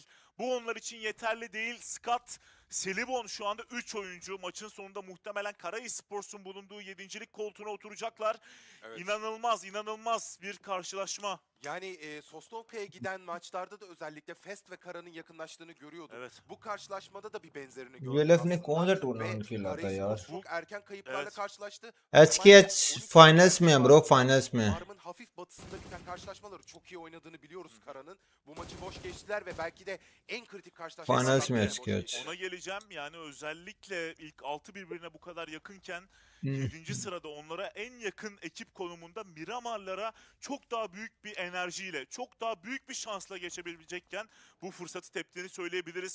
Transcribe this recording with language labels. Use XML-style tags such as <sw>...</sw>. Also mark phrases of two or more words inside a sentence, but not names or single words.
<tr>Bu onlar için yeterli değil. Scott, Selibon şu anda 3 oyuncu. Maçın sonunda muhtemelen Kara Esports'un bulunduğu 7.lik koltuğuna oturacaklar. Evet. İnanılmaz bir karşılaşma. Yani Sosnovka'ya giden maçlarda da özellikle Fest ve Kara'nın yakınlaştığını görüyorduk. Evet. Bu karşılaşmada da bir benzerini gördük</tr> <hi>ULF ने</hi> <tr>aslında.</tr> <hi>कौन सा</hi> <tr>Ve</tr> <hi>टूर्नामेंट खेला</hi> <tr>Kara</tr> <hi>था यार</hi> <tr>Esports çok erken kayıplarla Evet. karşılaştı.</tr> <hi>HKH फाइनल्स में है ब्रो फाइनल्स में</hi> <tr>Arm'ın hafif batısında biten karşılaşmaları çok iyi oynadığını biliyoruz Kara'nın. Bu maçı boş geçtiler ve belki de en kritik karşılaşmalardan</tr> <hi>फाइनल्स में</hi> <tr>biri boş HKH geçti. Ona geleceğim. Yani özellikle ilk 6 birbirine bu kadar yakınken 7. sırada onlara en yakın ekip konumunda Miramar'lara çok daha büyük bir enerjiyle, çok daha büyük bir şansla geçebilecekken bu fırsatı teptiğini söyleyebiliriz.</tr>